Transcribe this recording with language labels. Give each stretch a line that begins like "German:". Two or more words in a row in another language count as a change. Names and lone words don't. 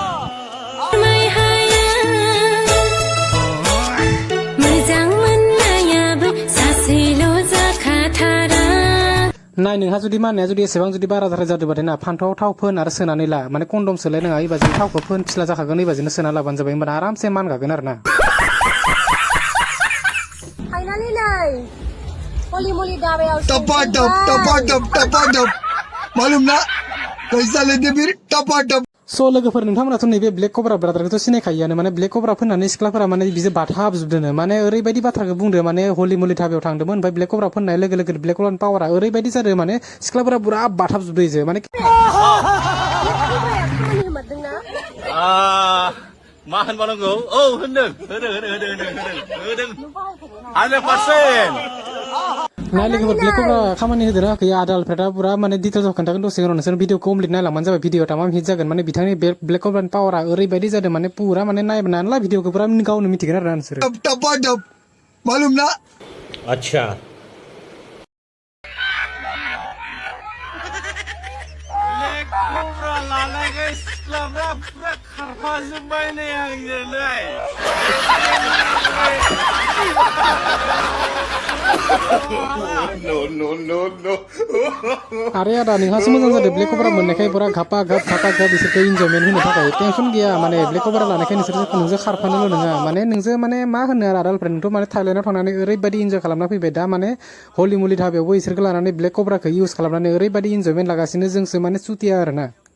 Bodo: नाय नोंहा जुदि माननाया जुदि एसेबां जुदि बाराद्राय जादोंबाथाय ना फान्थाव थाव फोन आरो सोनानै ला माने कन्डम सोलाय नङा इबाजै थावखौ फोन फिस्ला जाखागोन इबाजैनो सोना लाबानो जाबाय होमबाना आरामसे मानगागोन आरो ना। फाइनाली नै होली मोली धाबायाव
Hindi: टपाटप मालूम ना कैसा लेते फिर टपाटप।
Bodo: सो लोगोफोर नोंथांमोनाथ' नैबे ब्लेक कब्रा ब्रादारखौथ' सिनायखायोआनो माने ब्लेक कब्रा फोननानै सिख्लाफोरा माने बिजो बाथाबजोबदोनो माने ओरैबायदि बाथ्राखौ बुंदो माने होली मोली धाबायाव थांदोंमोन ओमफ्राय ब्लेक कब्रा फोननाय लोगो लोगो ब्लेक कब्रानि पावारा ओरैबायदि जादों माने सिख्लाफोरा पुरा बाथाबजोबदो इजो माने मा होनबानांगौ औ होनदों 100%। नाय लोगोफोर ब्लेक कब्रा खामानि होदोना होआखै आदा आलफ्रेडआ पुरा माने डिटेल्सआव खोन्थागोन दसे उनाव नोंसोर
English: video complete
Bodo: नायलांबानो जाबाय भिडिअ तामाम हिट जागोन माने बिथांनि ब्लेक कब्रानि पावारा ओरैबायदि जादों माने पुरा माने नायनानै ला भिडिअखौ पुरा गावनो मिथिगोन आरो ना नोंसोर।
Hindi: टपाटप मालूम ना।
Bodo: अच्छा cobra लाना guys सिख्लाफ्रा पुरा खारफाजोब्बाय नै आंजोंलाय।
English: No.
Bodo: अरे आदा नोंहासो मोजां जादों ब्लेक कब्रा मोननायखाय पुरा घापा घाप बिसोरखौ इन्जयमेन्ट होनो थाखाय टेनसन गैया माने ब्लेक कब्रा लानायखाय नोंसोर खारफानोल' नङा माने नोंजों माने मा होनो आरो आदा आलफ्रेड नोंथ' माने थाइलेन्डआव थांनानै ओरैबायदि इन्जय खालामना फैबाय दा माने होली मोली धाबायावबो इसोरखौ लानानै ब्लेक कब्राखौ इउज खालामनानै ओरैबायदि इन्जयमेन्ट लागासिनो जोंसो माने सुतिया आरो ना।